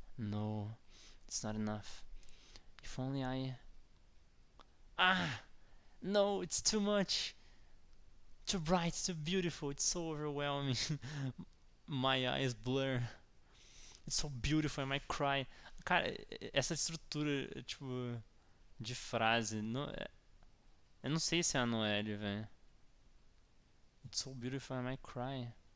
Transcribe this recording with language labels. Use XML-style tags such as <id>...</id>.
<en>No, it's not enough. If only I. Ah! No, it's too much! Too bright, too beautiful, it's so overwhelming. My eyes blur. It's so beautiful, I might cry.</en> <pt>Cara, essa estrutura, tipo, de frase. Não, eu não sei se é a Noelle, velho.</pt> <en>It's so beautiful, I might cry.</en>